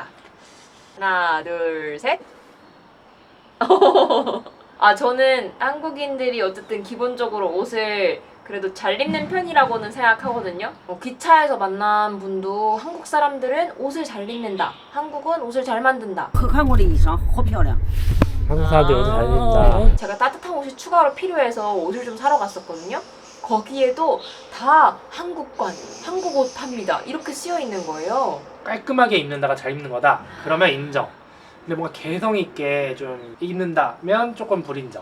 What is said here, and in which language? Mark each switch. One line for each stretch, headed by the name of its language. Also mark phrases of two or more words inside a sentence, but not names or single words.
Korean: 하나, 둘, 셋. 저는 한국인들이 어쨌든 기본적으로 옷을 그래도 잘 입는 편이라고는 생각하거든요. 기차에서 만난 분도 한국 사람들은 옷을 잘 입는다. 한국은 옷을 잘 만든다.
Chinese: 可看过的衣裳好漂亮。
Korean: 한국 사람들이 옷을 잘 입는다. 제가 따뜻한 옷이 추가로 필요해서 옷을 좀 사러 갔었거든요. 거기에도 다 한국관, 한국 옷 팝니다. 이렇게 쓰여 있는 거예요. 깔끔하게 입는다가 잘 입는 거다. 그러면 인정. 근데 뭔가 개성 있게 좀 입는다면 조금 불인정.